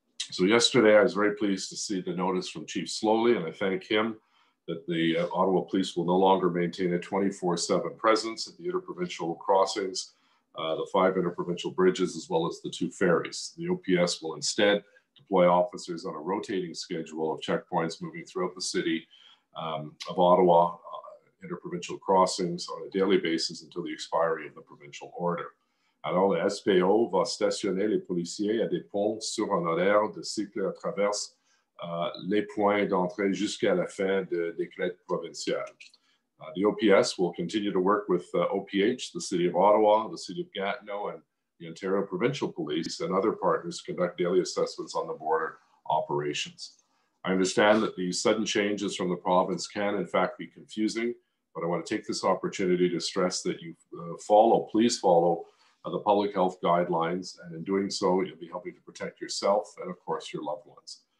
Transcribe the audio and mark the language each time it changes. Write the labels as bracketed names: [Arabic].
[English] So yesterday, I was very pleased to see the notice from Chief Slowly, and I thank him that the Ottawa Police will no longer maintain a 24/7 presence at the interprovincial crossings, the 5 interprovincial bridges, as well as the 2 ferries. The OPS will instead deploy officers on a rotating schedule of checkpoints moving throughout the city of Ottawa, interprovincial crossings on a daily basis until the expiry of the provincial order. [French] Alors, le SPO va stationner les policiers à des ponts sur un horaire de cycle à travers les points d'entrée jusqu'à la fin du décret provincial. [English] The OPS will continue to work with OPH, the City of Ottawa, the City of Gatineau, and the Ontario Provincial Police and other partners to conduct daily assessments on the border operations. I understand that these sudden changes from the province can in fact be confusing, but I want to take this opportunity to stress that you please follow the public health guidelines, and in doing so, you'll be helping to protect yourself and of course your loved ones.